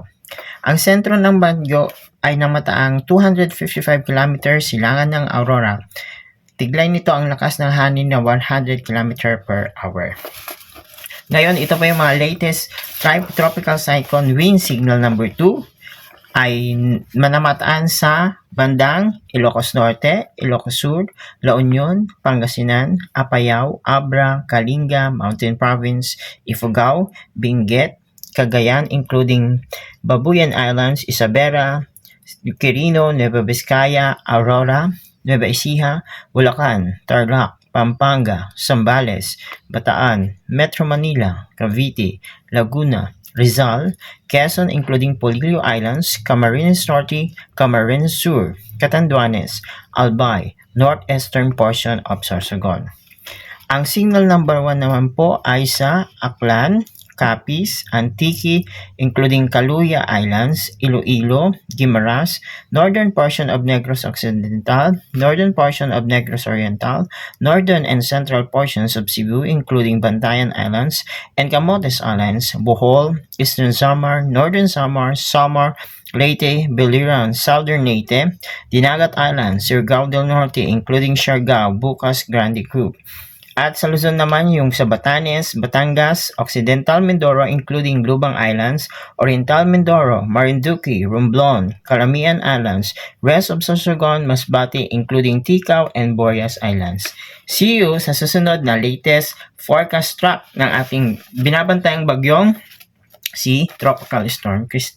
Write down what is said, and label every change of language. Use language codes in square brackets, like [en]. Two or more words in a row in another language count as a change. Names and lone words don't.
[tl] Ang sentro ng bagyo ay namataang 255 km silangan ng Aurora. Tiglay nito ang lakas ng hangin na 100 [en] km per hour. [tl] Ngayon, ito pa yung mga [en] latest tropical cyclone wind signal number 2 [tl] ay manamataan sa bandang Ilocos Norte, Ilocos Sur, La Union, Pangasinan, Apayao, Abra, Kalinga, Mountain Province, Ifugao, Benguet, Cagayan including Babuyan Islands, Isabela, Quirino, Nueva Vizcaya, Aurora, Nueva Ecija, Bulacan, Tarlac, Pampanga, Zambales, Bataan, Metro Manila, Cavite, Laguna, Rizal, Quezon including Polillo Islands, Camarines Norte, Camarines Sur, Catanduanes, Albay, [en] northeastern portion of [tl] Sorsogon. Ang [en] signal number 1 [tl] naman po ay sa Aklan, Capiz, Antique, including Caluya Islands, Iloilo, Guimaras, [en] northern portion of [tl] Negros Occidental, [en] northern portion of [tl] Negros Oriental, [en] northern and central portions of [tl] Cebu, including Bantayan Islands and Camotes Islands, Bohol, Eastern Samar, Northern Samar, Samar, Leyte, Biliran, Southern Leyte, Dinagat Islands, Surigao del Norte, including Siargao, Bucas, Grande Group. At sa Luzon naman yung sa Batanes, Batangas, Occidental Mindoro including Lubang Islands, Oriental Mindoro, Marinduque, Romblon, Caramian Islands, [en] rest of [tl] Sorsogon, Masbate including Ticao and Boreas Islands. [en] See you [tl] sa susunod na [en] latest forecast track [tl] ng ating binabantayang bagyong si Tropical Storm Christine.